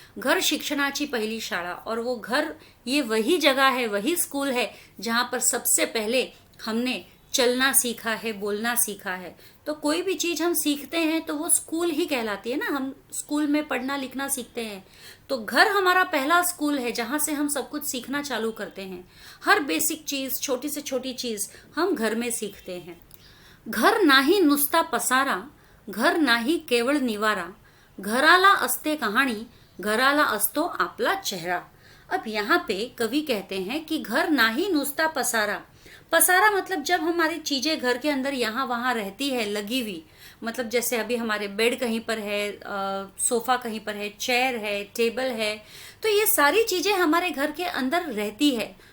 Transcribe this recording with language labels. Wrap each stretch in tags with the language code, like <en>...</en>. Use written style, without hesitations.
<mr>घर शिक्षणाची पहिली शाळा,</mr> <hi>और वो घर ये वही जगह है, वही स्कूल है जहाँ पर सबसे पहले हमने चलना सीखा है, बोलना सीखा है। तो कोई भी चीज हम सीखते हैं तो वो स्कूल ही कहलाती है ना। हम स्कूल में पढ़ना लिखना सीखते हैं, तो घर हमारा पहला स्कूल है जहां से हम सब कुछ सीखना चालू करते हैं। हर बेसिक चीज, छोटी से छोटी चीज हम घर में सीखते हैं।</hi> <mr>घर नाही नुसता पसारा, घर नाही केवळ निवारा, घराला असते कहाणी, घराला असतो आपला चेहरा।</mr> <hi>अब यहाँ पे कवि कहते हैं कि</hi> <mr>घर नाही नुसता पसारा,</mr> <hi>पसारा मतलब जब हमारी चीजें घर के अंदर यहाँ वहाँ रहती है लगी हुई, मतलब जैसे अभी हमारे बेड कहीं पर है, सोफा कहीं पर है, चेयर है, टेबल है, तो ये सारी चीजें हमारे घर के अंदर रहती है।</hi>